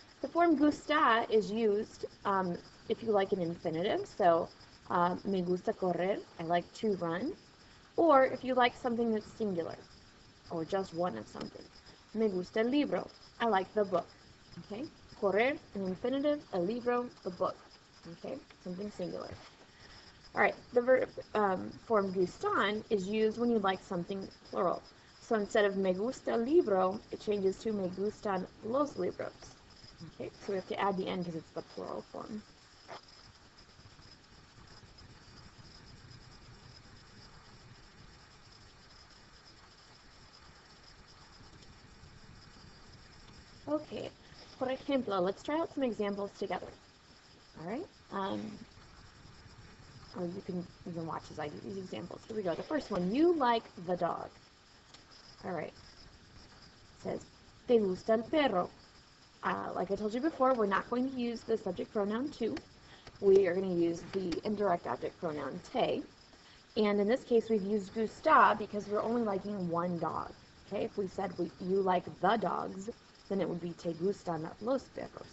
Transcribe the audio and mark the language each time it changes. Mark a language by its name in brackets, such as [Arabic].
[English] The form gustar is used if you like an infinitive, so [Spanish] me gusta correr, [English] I like to run, or if you like something that's singular, or just one of something. [Spanish] Me gusta el libro, [English] I like the book. Okay? Correr, an infinitive, [Spanish] el libro, [English] the book. Okay, something singular. Alright, the verb form gustan is used when you like something plural. So instead of [Spanish] me gusta el libro, [English] it changes to [Spanish] me gustan los libros. [English] Okay, so we have to add the end because it's the plural form. Okay, [Spanish] por ejemplo, [English] let's try out some examples together. Alright, or you can watch as I do these examples. Here we go. The first one, you like the dog. Alright, it says, [Spanish] te gusta el perro. [English] Like I told you before, we're not going to use the subject pronoun tu. We are going to use the indirect object pronoun te. And in this case, we've used gusta because we're only liking one dog. Okay, if we said you like the dogs, then it would be [Spanish] te gustan los perros.